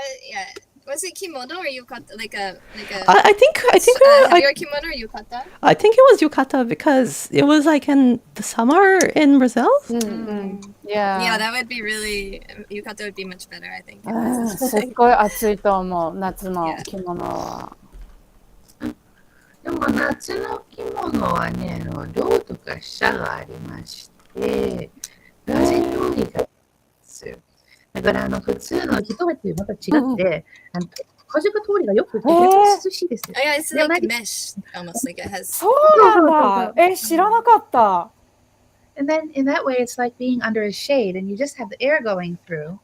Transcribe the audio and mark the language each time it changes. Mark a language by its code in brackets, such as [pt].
[en] Yeah. Was it kimono or yukata? I think have you a kimono or yukata? I think it was yukata because it was like in the summer in Brazil. Mm-hmm. Yeah. Yeah, that would be really yukata would be much better, I think. [ja] すっごい暑いと思う、夏の着物は。でも夏の着物はね、量とか下がありまして、風通りがいいですよ。だから普通の人はとまた違って、風が通りがよくて、涼しいですよ。 [en] Yeah, it's like mesh, almost like it has. [ja] そうなんだ。知らなかった。 [en] And then in that way, it's like being under a shade, and you just have the air going through.